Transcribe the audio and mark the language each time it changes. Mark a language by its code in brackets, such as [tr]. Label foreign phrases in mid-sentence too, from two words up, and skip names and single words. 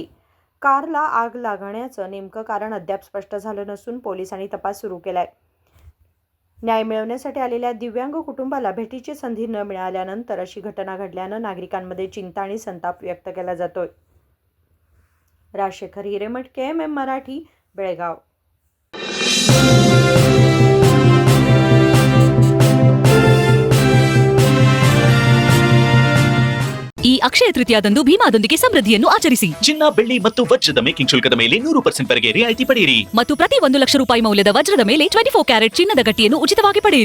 [mr] कारला आग लागण्याचं नेमकं कारण अद्याप स्पष्ट झालं नसून पोलिसांनी तपास सुरू केलाय। न्याय मिळवण्यासाठी आलेल्या दिव्यांग कुटुंबाला भेटीची संधी न मिळाल्यानंतर अशी घटना घडल्यानं नागरिकांमध्ये चिंता आणि संताप व्यक्त केला जातोय। राजशेखर हिरेमठ, KMM मराठी, बेळगाव। [kn] ಈ ಅಕ್ಷಯ ತೃತೀಯದಂದು ಭೀಮಾದೊಂದಿಗೆ ಸಮೃದ್ಧಿಯನ್ನು ಆಚರಿಸಿ। ಚಿನ್ನ, ಬೆಳ್ಳಿ ಮತ್ತು ವಜ್ರದ ಮೇಕಿಂಗ್ ಶುಲ್ಕದ ಮೇಲೆ 100% ವರೆಗೆ ರಿಯಾಯಿತಿ ಪಡೆಯಿರಿ ಮತ್ತು ಪ್ರತಿ 1 ಲಕ್ಷ ರೂಪಾಯಿ ಮೌಲ್ಯದ ವಜ್ರದ ಮೇಲೆ 24 ಕ್ಯಾರೆಟ್ ಚಿನ್ನದ ಗಟ್ಟಿಯನ್ನು ಉಚಿತವಾಗಿ ಪಡೆಯಿರಿ।